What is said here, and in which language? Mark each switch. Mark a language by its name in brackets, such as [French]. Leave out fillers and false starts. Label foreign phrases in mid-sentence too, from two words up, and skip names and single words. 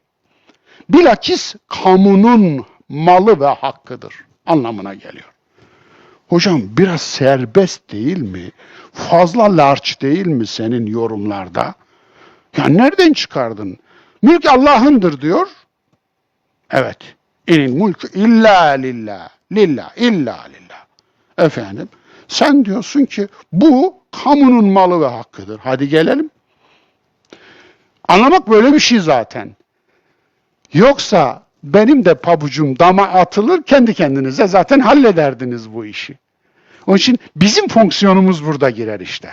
[Turkish] Bilakis kamunun malı ve hakkıdır anlamına geliyor. Hocam biraz serbest değil mi? Fazla large değil mi senin yorumlarda? Ya nereden çıkardın? Mülk Allah'ındır diyor. [Arabic] Evet. إن الملك إلا لله. لله، إلا لله. [Turkish] Sen diyorsun ki bu kamunun malı ve hakkıdır. Hadi gelelim. Anlamak böyle bir şey zaten. Yoksa benim de pabucum dama atılır, kendi kendinize zaten hallederdiniz bu işi. Onun için bizim fonksiyonumuz burada girer işte.